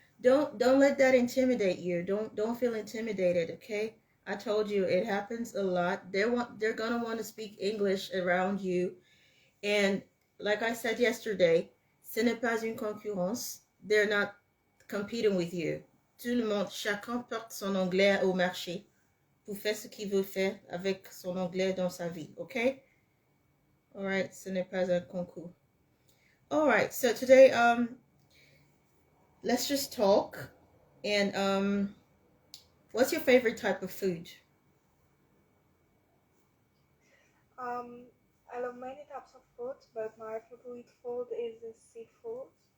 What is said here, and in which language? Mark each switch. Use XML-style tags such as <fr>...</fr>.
<en>Don't let that intimidate you. Don't feel intimidated, okay? I told you it happens a lot. They're gonna want to speak English around you, and like I said yesterday,</en> <fr>ce n'est pas une concurrence.</fr> <en>They're not competing with you.</en> <fr>Tout le monde, chacun porte son anglais au marché pour faire ce qu'il veut faire avec son anglais dans sa vie, okay?</fr> <en>All right,</en> <fr>ce n'est pas un concours.</fr> <en>All right, so today, let's just talk. And what's your favorite type of food? I love many types of food, but my favorite food is the seafood.</en>